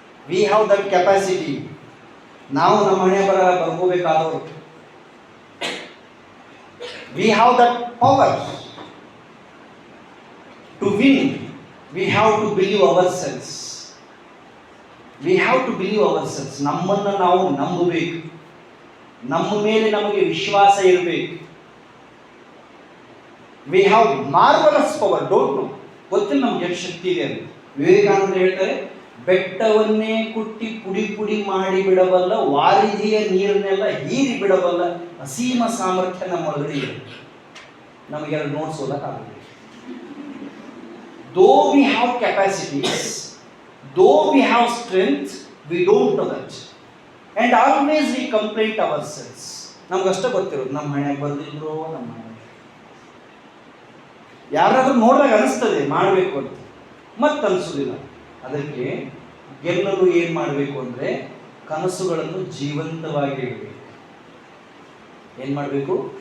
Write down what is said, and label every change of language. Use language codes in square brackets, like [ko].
[en] We have that capacity. [kn] ನಾವು ನಮ್ಮ ಹಣೆ ಬರ ಬರ್ಕೋಬೇಕಾದವರು. [en] We have that power to win. We have to believe ourselves. We have to believe ourselves. [kn] ನಮ್ಮನ್ನು ನಾವು ನಂಬಬೇಕು, ನಮ್ಮ ಮೇಲೆ ನಮಗೆ ವಿಶ್ವಾಸ ಇರಬೇಕು. [en] We have marvelous power. Don't know, [kn] ಗೊತ್ತಿಲ್ಲ ನಮ್ಗೆ ಎಷ್ಟು ಶಕ್ತಿ ಇದೆ ಅಂತ. ವಿವೇಕಾನಂದ ಹೇಳ್ತಾರೆ, ಬೆಟ್ಟವನ್ನೇ ಕುಟ್ಟಿ ಪುಡಿ ಪುಡಿ ಮಾಡಿ ಬಿಡಬಲ್ಲ, ವಾರಿಧಿಯ ನೀರನ್ನೆಲ್ಲ ಹೀರಿ ಬಿಡಬಲ್ಲ ಅಸೀಮ ಸಾಮರ್ಥ್ಯ ನಮ್ಮ ಒಳಗಡೆ ಇದೆ. ನಮಗೆ ಎರಡು notes ಓದಕ್ಕಾಗುತ್ತೆ. [en] Though we have capacities, though we have strength, we don't know that. And always we complain ourselves. [kn] ನಮ್ಗಷ್ಟೇ ಗೊತ್ತಿರೋದು, ನಮ್ಮ ಹಣೆಗೆ ಬರ್ದಿದ್ರು, ನಮ್ಮ ಹಣೆ ಯಾರಾದ್ರೂ ನೋಡಿದಾಗ ಅನಿಸ್ತದೆ ಮಾಡಬೇಕು ಅಂತ, ಮತ್ತೆ ಅನಿಸೋದಿಲ್ಲ. ಅದಕ್ಕೆ ಗೆಲ್ಲಲು ಏನು ಮಾಡಬೇಕು ಅಂದರೆ ಕನಸುಗಳನ್ನು ಜೀವಂತವಾಗಿ ಇಡಬೇಕು. ಏನು ಮಾಡಬೇಕು?